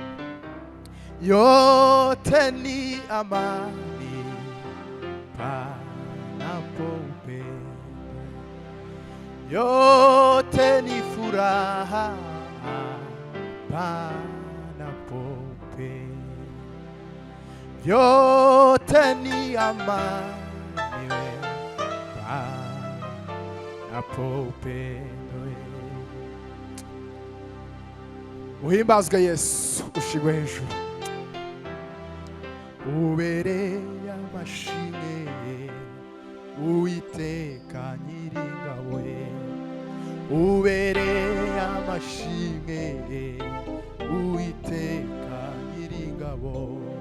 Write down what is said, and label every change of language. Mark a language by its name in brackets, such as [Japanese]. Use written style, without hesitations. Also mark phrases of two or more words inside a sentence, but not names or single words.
[Swahili] Yote ni amani, panapo upendo, yote ni furaha, panapo upendo, yote ni amani, panapo upendo. Uhimbazwe Yesu, ushigwe hejuru. [Kinyarwanda] Ubereye amashimwe Uwiteka Nyiringabo, ubereye amashimwe Uwiteka Nyiringabo.